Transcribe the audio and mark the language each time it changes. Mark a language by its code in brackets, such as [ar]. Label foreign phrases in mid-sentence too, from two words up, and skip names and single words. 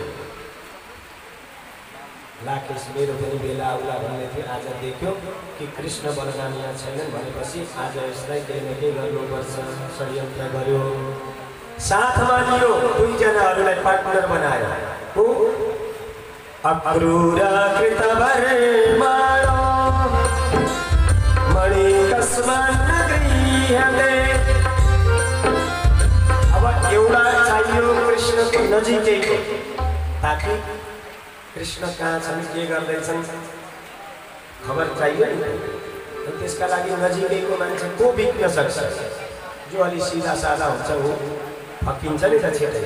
[ne] लाकेश मेरो पनि बेला आउला भन्ने थियो, आज देख्यो कि कृष्ण बलराम यहाँ छैनन् भनेपछि आज यसलाई केही न केही गर्नुपर्छ, षड्यन्त्र गर्यो। साथमा लियो, दुईजनाहरूलाई पार्टनर बनायो। को? [sa] अक्रूर कृतवर्माणो मणिकस्मन् गृह्यते। [ne] अब एउटा चाहियो कृष्णको नजिकै, ताकि कृष्ण कहाँ छन्, के गर्दैछन् खबर चाहियो नि। त्यसका लागि नजिकैको मान्छे को बिग्न सक्छ? जो अलि सिधा सादा हुन्छ ऊ फकिन्छ नि त छिटै।